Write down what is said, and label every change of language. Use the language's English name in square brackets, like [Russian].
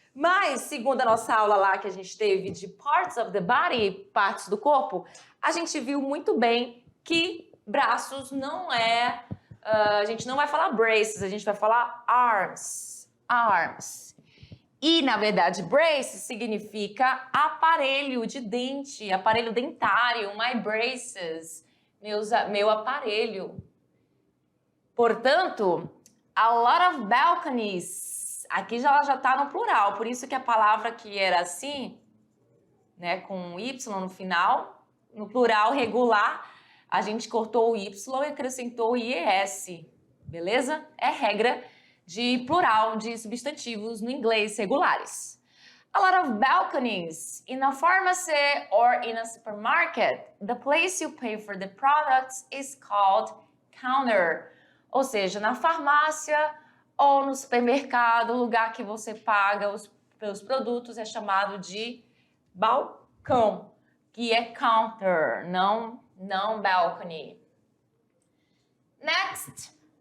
[Portuguese] Mas, segundo a nossa aula lá que a gente teve de [English] parts of the body, [Portuguese] partes do corpo, a gente viu muito bem que braços não é... a gente não vai falar braces, a gente vai falar arms. Arms. E, na verdade, brace significa aparelho de dente, aparelho dentário, [English] my braces, [Portuguese] meu aparelho. Portanto, [English] a lot of balconies. [Portuguese] Aqui ela já está no plural, por isso que a palavra que era assim, né, com Y no final, no plural regular, a gente cortou o Y e acrescentou o IES, beleza? É regra de plural de substantivos no inglês regulares. [English] A lot of balconies in a pharmacy or in a supermarket. The place you pay for the products is called counter. [Portuguese] Ou seja, na farmácia ou no supermercado, o lugar que você paga pelos produtos é chamado de balcão, que é counter, não balcony. [English] Next.